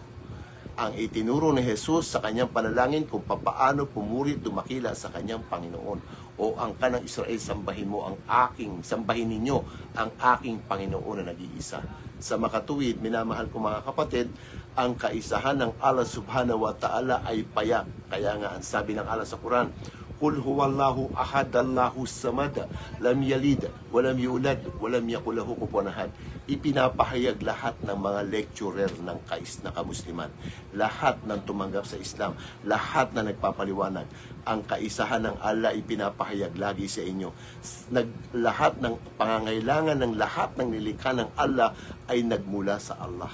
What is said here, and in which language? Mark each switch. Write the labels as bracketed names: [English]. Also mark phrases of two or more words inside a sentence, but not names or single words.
[Filipino] Ang itinuro ni Jesus sa kanyang panalangin kung papaano pumuri, dumakila sa kanyang Panginoon. O ang kanang Israel, sambahin ninyo ang aking Panginoon na nag-iisa. Sa makatuwid, minamahal ko mga kapatid, ang kaisahan ng Allah [Arabic] سبحانه وتعالى [Filipino] ay payak. Kaya nga ang sabi ng Allah sa Quran, [Arabic] قل هو الله أحد الله الصمد لم يلد ولم يولد ولم يكن له كفوا أحد. [Filipino] Ipinapahayag lahat ng mga lecturer ng kamusliman, lahat ng tumanggap sa Islam, lahat na nagpapaliwanag. Ang kaisahan ng Allah ipinapahayag lagi sa inyo. Lahat ng pangangailangan ng lahat ng nilikha ng Allah ay nagmula sa Allah.